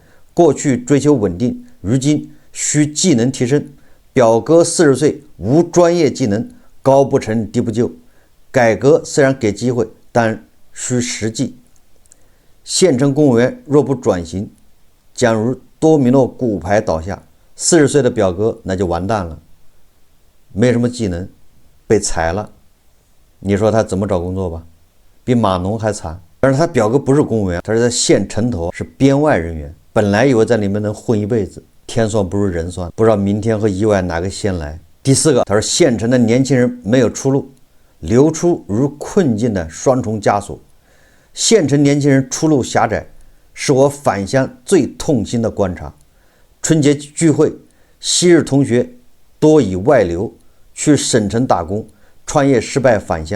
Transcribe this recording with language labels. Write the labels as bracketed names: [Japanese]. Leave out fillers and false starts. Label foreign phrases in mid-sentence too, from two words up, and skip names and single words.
[Chinese] 過去追求穩定，如今需技能提升。表哥40歲無專業技能，高不成低不就。改革雖然給機會，但需實際。縣城公務員若不轉型，將如多米諾骨牌倒下。40 歲的表哥那就完蛋了，沒什麼技能，被裁了。你說他怎麼找工作吧？比碼農還慘。但是他表哥不是公務員，他是在縣城投，是編外人員。本來以為在裡面能混一輩子，天算不如人算，不知道明天和意外哪個先來。第四個，他說縣城的年輕人沒有出路，流出如困境的雙重枷鎖。縣城年輕人出路狹窄，是我返鄉最痛心的觀察。春節聚會，昔日同學多以外流，去省城打工，創業失敗返鄉。